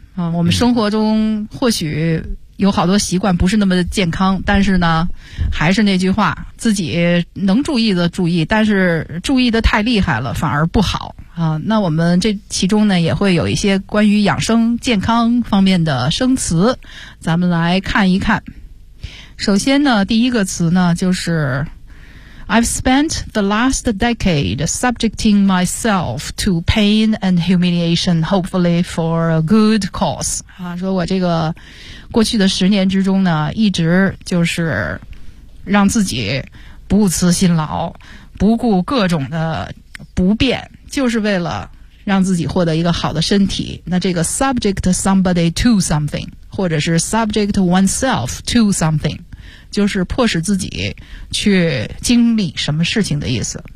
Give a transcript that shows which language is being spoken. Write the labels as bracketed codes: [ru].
[zh] 我们生活中或许有好多习惯不是那么健康，但是呢还是那句话，自己能注意的注意，但是注意的太厉害了反而不好啊。那我们这其中呢也会有一些关于养生健康方面的生词，咱们来看一看。首先呢第一个词呢就是 [en] I've spent the last decade subjecting myself to pain and humiliation, hopefully for a good cause. [zh] 啊，说我这个过去的十年之中呢一直就是让自己不辞辛劳，不顾各种的不便，就是为了让自己获得一个好的身体。那这个 subject somebody to something, 或者是 subject oneself to something,就是迫使自己去经历什么事情的意思。